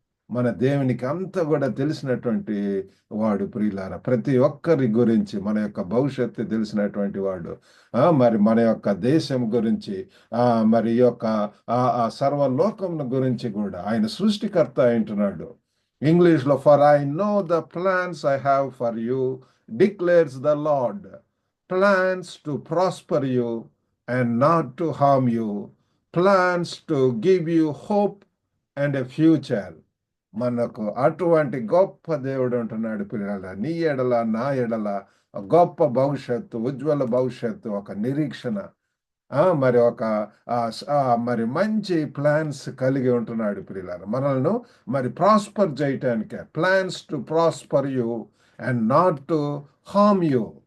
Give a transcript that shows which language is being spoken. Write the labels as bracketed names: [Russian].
[Telugu] మన దేవునికి అంత కూడా తెలిసినటువంటి వాడు ప్రియులారా. ప్రతి ఒక్కరి గురించి మన యొక్క భవిష్యత్తు తెలిసినటువంటి వాడు. మరి మన యొక్క దేశం గురించి, మరి యొక్క సర్వలోకం గురించి కూడా ఆయన సృష్టికర్త అంటున్నాడు. [English] ఇంగ్లీష్లో, for I know the plans I have for you declares the lord, plans to prosper you and not to harm you, plans to give you hope and a future. [Telugu] మనకు అటువంటి గొప్ప దేవుడు ఉంటున్నాడు పిల్లల. నీ ఎడల నా ఎడల గొప్ప భవిష్యత్తు, ఉజ్వల భవిష్యత్తు, ఒక నిరీక్షణ, మరి ఒక మరి మంచి ప్లాన్స్ కలిగి ఉంటున్నాడు పిల్లల. మనల్ని మరి prosper చేయటానికే. [English] Plans to prosper you and not to harm you.